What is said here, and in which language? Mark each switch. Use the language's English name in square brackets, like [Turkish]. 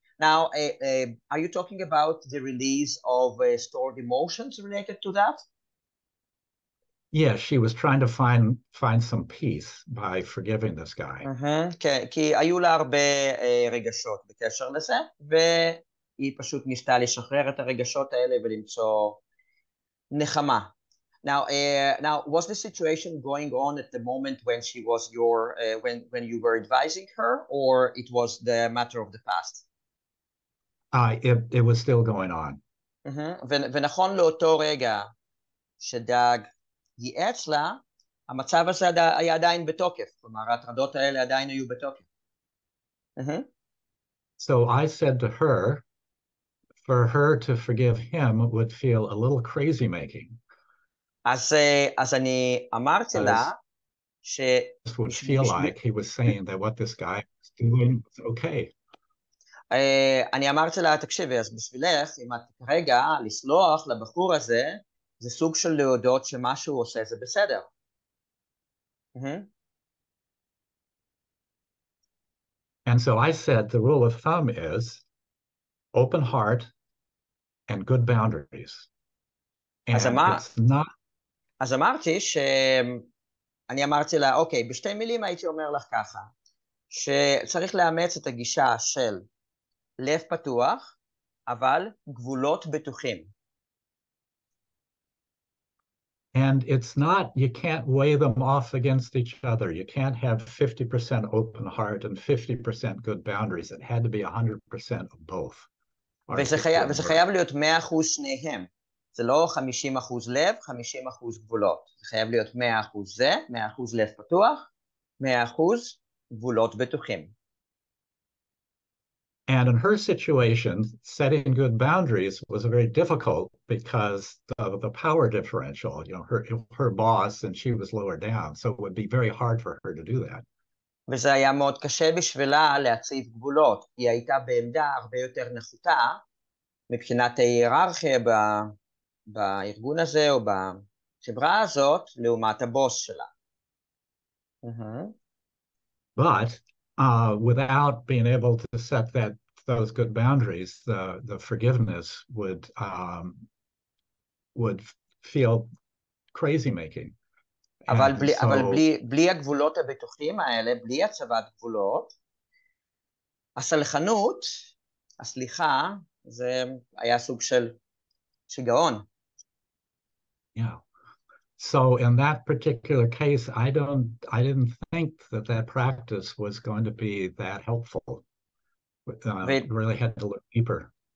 [English] Now, are you talking about the release of stored emotions related to that? Yes, she was trying to find some peace by forgiving this guy. [Hebrew] כי היו לה הרבה רגשות בקשר לזה, והיא פשוט ניסתה לשחרר את הרגשות האלה ולמצוא נחמה. [English] Now, was the situation going on at the moment when she was when you were advising her, or it was the matter of the past? It was still going on. [Hebrew] ונכון לאותו רגע שדאג ייעץ לה, המצב הזה היה עדיין בתוקף, כלומר ההטרדות האלה עדיין היו בתוקף. [English] So I said to her, for her to forgive him would feel a little crazy making. [Hebrew] אז אני אמרתי לה [English] This would feel like he was saying that what this guy was doing was okay. [Hebrew] אני אמרתי לה, תקשיבי, אז בשבילך, אם את כרגע לסלוח לבחור הזה, זה סוג של להודות שמה שהוא עושה זה בסדר. [English] And so I said the rule of thumb is open heart and good boundaries. And it's not... [Hebrew] אז אמרתי אני אמרתי לה, אוקיי, בשתי מילים הייתי אומר לך ככה, שצריך לאמץ את הגישה של לב פתוח, אבל גבולות בטוחים. [English] And it's not, you can't weigh them off against each other. You can't have 50% open heart and 50% good boundaries. It had to be 100% of both. [Hebrew] וזה חייב להיות 100% שניהם. זה לא 50% לב, 50% גבולות. זה חייב להיות 100% זה, 100% לב פתוח, 100% גבולות בטוחים. [English] And in her situation, setting good boundaries was very difficult because of the power differential, you know, her boss and she was lower down. So it would be very hard for her to do that. [Hebrew] וזה היה מאוד קשה בשבילה להציב גבולות. היא הייתה בעמדה הרבה יותר נחותה מבחינת ההיררכיה בארגון הזה או בחברה הזאת לעומת הבוס שלה. [English] But without being able to set those good boundaries, the forgiveness would feel crazy making. [Hebrew] אבל בלי הגבולות הבטוחים האלה, בלי הצבת גבולות, הסלחנות, הסליחה, זה היה סוג של שיגעון. [English] Yeah. So in that particular case, I didn't think that practice was going to be that helpful. Really had to look deeper.